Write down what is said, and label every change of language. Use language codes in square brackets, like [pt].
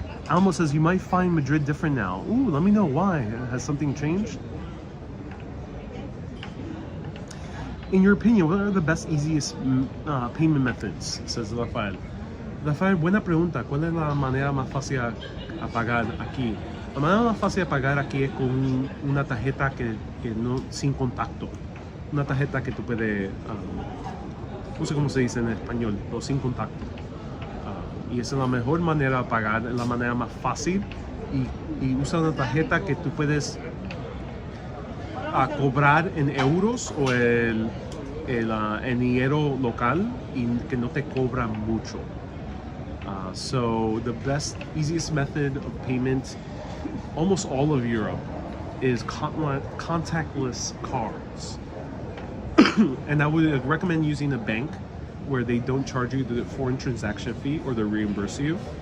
[en] Almo says, you might find Madrid different now. Ooh, let me know why. Has something changed? In your opinion, what are the best, easiest payment methods? Says Rafael. [es] Rafael, buena pregunta. ¿Cuál es la manera más fácil a pagar aquí? La manera más fácil de pagar aquí es con una tarjeta sin contacto. Una tarjeta que tú puedes, no sé cómo se dice en español, pero sin contacto. Y esa es la mejor manera de pagar, la manera más fácil. Y usa una tarjeta que tú puedes a cobrar en euros o el dinero local y que no te cobra mucho. [en] So the best, easiest method of payment, almost all of Europe, is contactless cards. And I would recommend using a bank where they don't charge you the foreign transaction fee or they reimburse you.